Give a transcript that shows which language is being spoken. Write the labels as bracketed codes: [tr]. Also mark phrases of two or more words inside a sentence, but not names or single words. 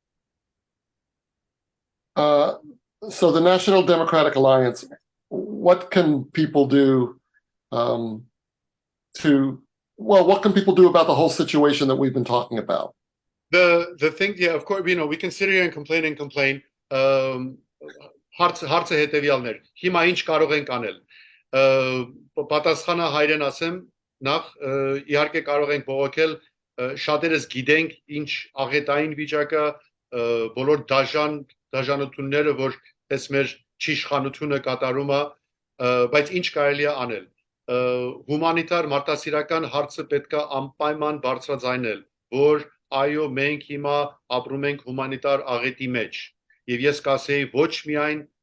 [en] So the National Democratic Alliance, what can people do what can people do about the whole situation that we've been talking about? The thing, yeah, of course, we can sit here and complain. [hy] Հարցը հետևյալն էր. Հիմա ինչ կարող ենք անել։ Պատասխանը հայրեն ասեմ, նախ իհարկե կարող ենք բողոքել, շատերս գիտենք ինչ աղետային վիճակը, բոլոր դաժանությունները, որ այս մեր չիշխանությունը կատարում է, բայց ինչ կարելի է անել։ Հումանիտար մարդասիրական հարցը պետք է անպայման բարձրաձայնել, որ այո, մենք հիմա ապրում ենք հումանիտար աղետի մեջ։ Եվ ես կասեի ոչ միայն